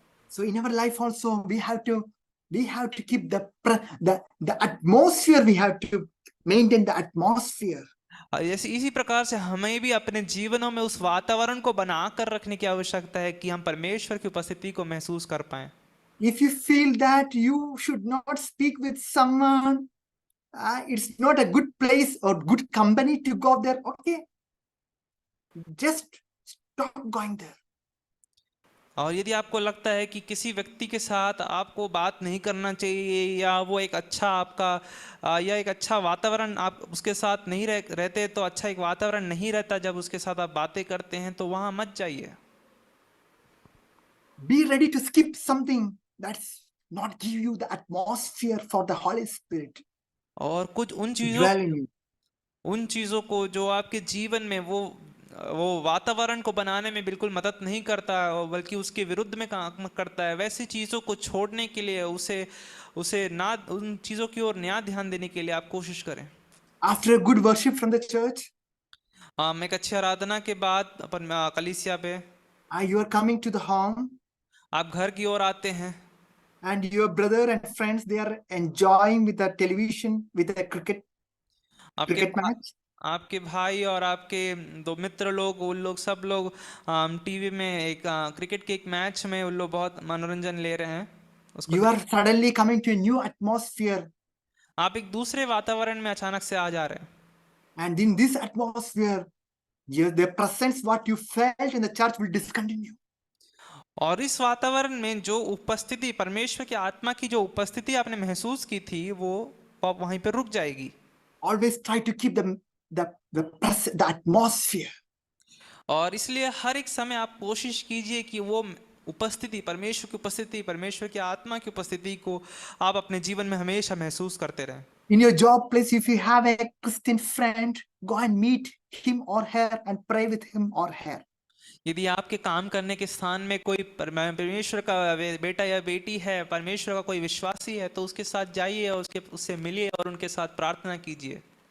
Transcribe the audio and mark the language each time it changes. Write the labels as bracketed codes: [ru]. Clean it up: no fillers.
[en] So in our life also we have to keep the atmosphere. We have to maintain the atmosphere. [hi] इसी प्रकार से हमें भी अपने जीवनों में उस वातावरण को बनाकर रखने की आवश्यकता है कि हम परमेश्वर की उपस्थिति को महसूस कर पाएं। [en] If you feel that you should not speak with someone, it's not a good place or good company to go there, okay, just stop going there. [hi] और यदि आपको लगता है कि किसी व्यक्ति के साथ आपको बात नहीं करना चाहिए या वो एक अच्छा वातावरण आप उसके साथ नहीं रहते, तो अच्छा एक वातावरण नहीं रहता जब उसके साथ आप बातें करते हैं, तो वहां मत जाइए। [en] Be ready to skip something that's not give you the atmosphere for the Holy Spirit. [hi] और कुछ उन चीजों को जो आपके जीवन में वो वातावरण को बनाने में बिल्कुल मदद नहीं करता बल्कि उसके विरुद्ध में काम करता है, वैसी चीजों को छोड़ने के लिए उसे ना उन चीजों की ओर नया ध्यान देने के लिए आप कोशिश करें। [en] After a good worship from the church, [hi] एक अच्छी आराधना के बाद अपन कलीसिया पे [en] you are coming to the home, [hi] आप घर की ओर आते हैं, [en] and your brother and friends, they are enjoying with the television, with the cricket match. [hi] आपके भाई और आपके दो मित्र लोग, उन लोग सब लोग टीवी में एक क्रिकेट के एक मैच में उन लोग बहुत मनोरंजन ले रहे हैं। [en] You are suddenly coming to a new atmosphere, [hi] आप एक दूसरे वातावरण में अचानक से आ जा रहे हैं। [en] and in this atmosphere, the presence what you felt in the church will discontinue. [hi] और इस वातावरण में जो उपस्थिति परमेश्वर की आत्मा की जो उपस्थिति आपने महसूस की थी वो वहीं पर रुक जाएगी। [en] Always try to keep the atmosphere. [hi] और इसलिए हर एक समय आप कोशिश कीजिए कि वो उपस्थिति परमेश्वर की उपस्थिति, परमेश्वर की आत्मा की उपस्थिति को आप अपने जीवन में हमेशा महसूस करते रहें। [en] In your job place, if you have a Christian friend, go and meet him or her and pray with him or her. [hi] यदि आपके काम करने के स्थान में कोई परमेश्वर का बेटा या बेटी है, परमेश्वर का कोई विश्वासी है, तो उसके साथ जाइए और उससे मिलिए और उनके साथ प्रार्थना कीजिए।